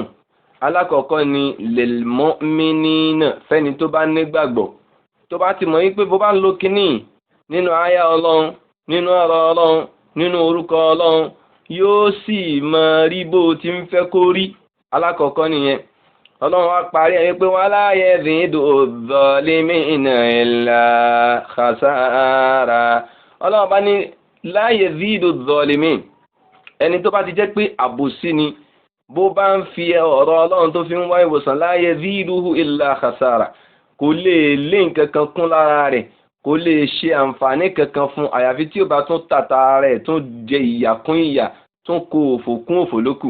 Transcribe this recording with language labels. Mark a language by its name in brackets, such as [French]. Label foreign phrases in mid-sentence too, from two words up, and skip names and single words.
[Yoruba] alákọ̀ọ́kọ́ ni [Arabic] للمؤمنين, [Yoruba] fẹ́ni tó bá nígbàgbọ́, tó bá ti mọ̀ wípé bó bá ń lo kíní nínú àyà Ọlọ́run, nínú ọ̀rọ̀ Ọlọ́run, nínú orúkọ Ọlọ́run, yóò sì máa rí bó ti ń fẹ́ kó rí. alákọ̀ọ́kọ́ nìyẹn. Ọlọ́run wá parí ẹ̀ wípé [Arabic] ولا يزيد الظالمين إلا خسارا. [Yoruba] Ọlọ́run bá ní [Arabic] لا يزيد الظالمين, [Yoruba] ẹni tó bá ti jẹ́ pé àbòsí ni, bó bá ń fi ọ̀rọ̀ Ọlọ́run tó fi ń wá ìwòsàn [Arabic] لا يزيده إلا خسارا, [Yoruba] kò lè lé nǹkan kan kún lára rẹ̀, kò lè ṣe àǹfààní kankan fún àyàfi tí ó bá tún tàta rẹ̀ tún jẹ ìyà kún ìyà tún kó òfò kún òfò lókù.